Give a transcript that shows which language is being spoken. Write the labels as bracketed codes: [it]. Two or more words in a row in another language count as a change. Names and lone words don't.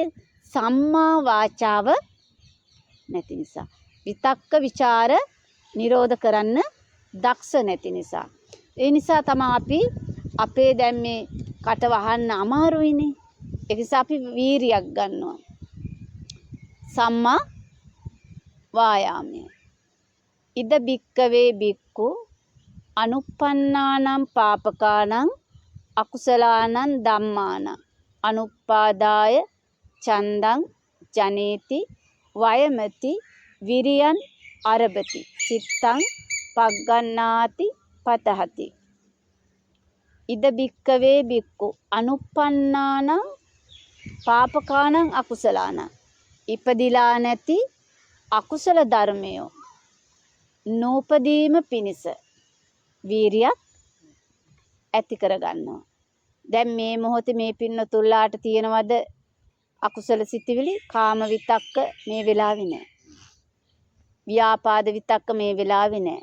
[si] සම්මා වාචාව නැති නිසා. විතක්ක ਵਿਚාර නිරෝධ කරන්න දක්ෂ නැති නිසා. ඒ නිසා තමයි අපි අපේ දැන් මේ කට වහන්න අමාරුයිනේ. ඒ නිසා අපි වීරියක් ගන්නවා. සම්මා වායාමය. [pi] ඉද බික්කවේ බික්කු අනුප්පන්නානම් පාපකානම් අකුසලානං ධම්මානං අනුපාදාය චන්දං ජනේති වයමති විරියන් අරබති සිත්තං පග්ගණ්ණාති පතහති. ඉද බික්කවේ බික්කු අනුප්පන්නානම් පාපකානම් අකුසලානං [si] ඉපදිලා නැති අකුසල ධර්මයෝ නූපදීම පිණිස වීරියක් ඇති කරගන්නවා. දැන් මේ මොහොතේ මේ පින්නතුල්ලාට තියෙනවද අකුසල සිතිවිලි? කාම විතක්ක මේ වෙලාවේ නැහැ. ව්‍යාපාද විතක්ක මේ වෙලාවේ නැහැ.